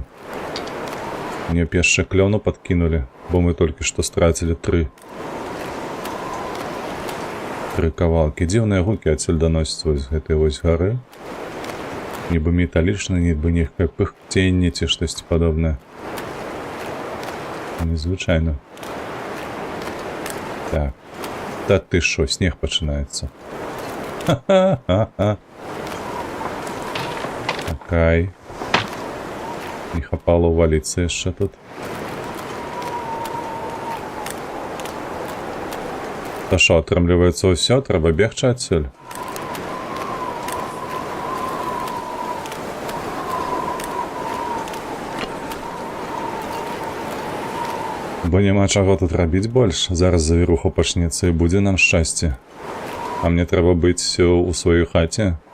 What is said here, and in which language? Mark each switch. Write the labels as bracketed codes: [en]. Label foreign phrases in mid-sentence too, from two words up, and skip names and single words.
[be] Мне б яшчэ клёну падкінулі, бо мы толькі што страцілі 3 кавалкі. Дзіўныя гукі адсюль даносяць вось з гэтай вось гары. Нібы металічна, нібы нейкае пыхценне ці штосьці падобнае. Незвычайна. Так. Та ты шо, снег пачынаецца. Ха-ха-ха-ха. Окей. [ru] Не хапало увалиться еще тут. [uk] Та що, [be] атрымліваецца ўсё, трэба бегчы адсюль. Бо няма чаго тут рабіць больш. Зараз завіруха пачнецца і будзе нам шчасце. А мне трэба быць у сваёй хаце.